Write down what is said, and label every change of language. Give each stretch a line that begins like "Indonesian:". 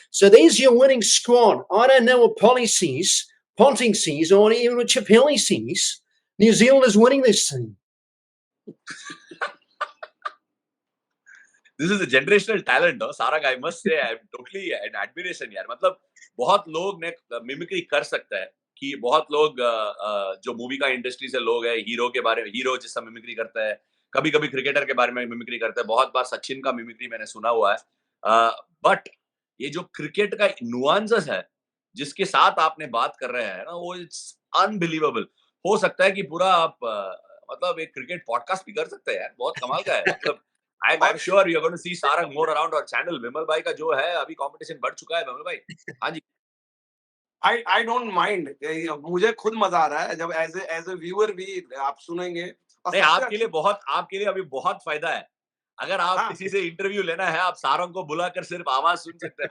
English: So there's your winning squad. I don't know what Polly sees, Ponting sees, or even what Chappelli sees. New Zealand is winning this team. This is a generational talent, no? Sarang, I must say, I'm totally in admiration, यार।
Hindi: मतलब बहुत लोग ने mimicry कर सकता है कि बहुत लोग जो मूवी का इंडस्ट्री से लोग हैं, हीरो के बारे में, हीरो जैसा मिमिक्री करता है, कभी कभी क्रिकेटर के बारे में मिमिक्री करता है। बहुत बार सचिन का मिमिक्री मैंने सुना हुआ है। बट ये जो क्रिकेट का नुआंसेस है जिसके साथ आपने बात कर रहे हैं ना, वो
English: It's unbelievable.
Hindi: हो सकता है कि पूरा आप मतलब एक क्रिकेट पॉडकास्ट भी कर सकते हैं यार, बहुत कमाल का है।
English: मतलब I'm sure you're going to see Sarang more around our channel.
Hindi: विमल भाई का जो है अभी कंपटीशन बढ़ चुका है विमल भाई। हाँ जी।
English: I don't mind.
Hindi: मुझे खुद मजा आ रहा है जब
English: as a viewer
Hindi: भी आप सुनेंगे। नहीं, आपके लिए अभी बहुत फायदा है। अगर आप किसी से इंटरव्यू लेना है, आप सारंग को बुलाकर सिर्फ आवाज सुन सकते हैं।